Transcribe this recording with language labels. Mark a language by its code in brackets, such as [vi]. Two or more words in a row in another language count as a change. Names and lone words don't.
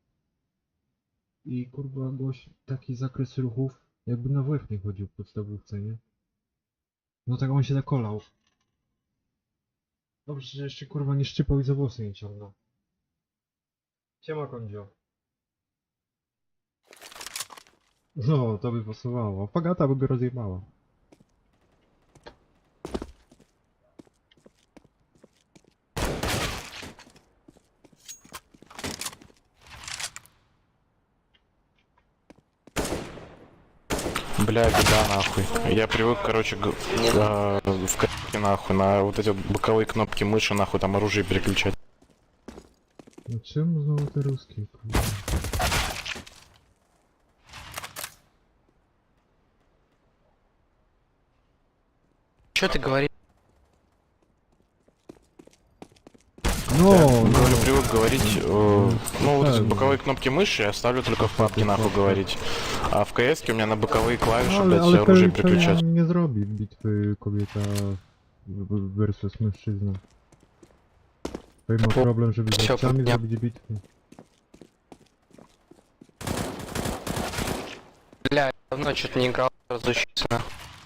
[pl] I kurwa, gość taki zakres ruchów, jakby na WF nie chodził w podstawówce, nie? No tak on się zakolał. Dobrze, że jeszcze kurwa nie szczypał i za włosy nie ciągnął. Siema kondzio. No, to by pasowało. Fagata by go rozjebała. [ru] Бля, беда нахуй. Я привык, короче, в КС нахуй, на вот эти вот боковые кнопки мыши нахуй, там оружие переключать. [pl] No czemu znowu te ruskie, kurwa? [ru] Че ты говоришь? [pl] No, [ru] Говорю, привык говорить, ну вот эти правильно. боковые кнопки мыши я ставлю только в папке нахуй говорить. А в КС у меня на боковые клавиши, [pl] ale, [ru] блядь, [pl] ale [ru] оружие [pl] to [ru] переключать. [pl] nie zrobi bitwy kobieta versus mężczyzna. Tutaj ma problem, żeby z [ru] Всё, [pl] babciami [ru] я- [pl] zrobić bitwy. [ru] Бля, я давно что-то не играл, разучиться нахуй.